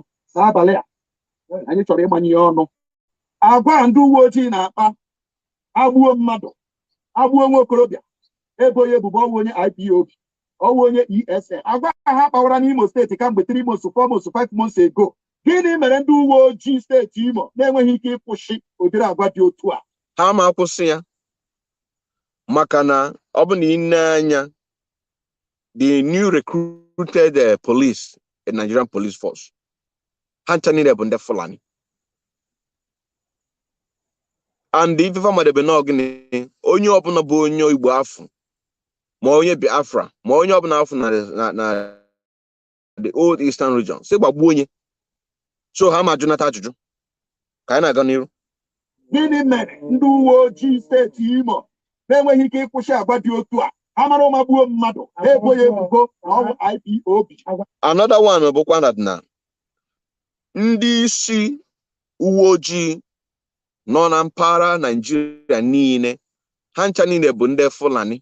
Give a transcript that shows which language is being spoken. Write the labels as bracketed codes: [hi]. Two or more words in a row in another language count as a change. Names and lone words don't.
[ig] N'abalị a anyị chọrọ ịmanye ya ọnụ. Agwa ndị uwe ojii na-akpa agbuo mmadụ, agbuo nwa okorobịa, ebo ya ebubo ọnwụ onye IPOB. onye ESN agwa ha kpawara n'Imo steeti kamgbe 3 months 4 months 5 months ago. Gịnị mere ndị uwe ojii steeti Imo na-enweghị ike ịkwụsị ụdịrị agwa dị otu a? Ha ma akwụsị ya maka na ọ bụ na ine anya [en] the new recruited police in Nigerian police force [ig] ha ncha niile bụ ndị Fulani. [en] And if [ig] ife madebe na ogini onye ọbụla bụ onye Igbo afọ ma onye Biafra ma onye ọbụla afọ na [en] the old eastern region [ig] si gbagbuo onye. So ha ma Jonathan ajụjụ ka anyị na-aga n'iru. Gịnị mere ndị uwe ojii steeti Imo na-enweghị ike ịkwụsị agwa dị otu a? Ha mara ọmagbuo mmadụ na-ebo ya ebubo na ọ bụ IPOB. [en] Another one [ig] bụkwa na ndị isi uwe ojii nọ na mpaghara Nigeria niile ha ncha niile bụ ndị Fulani.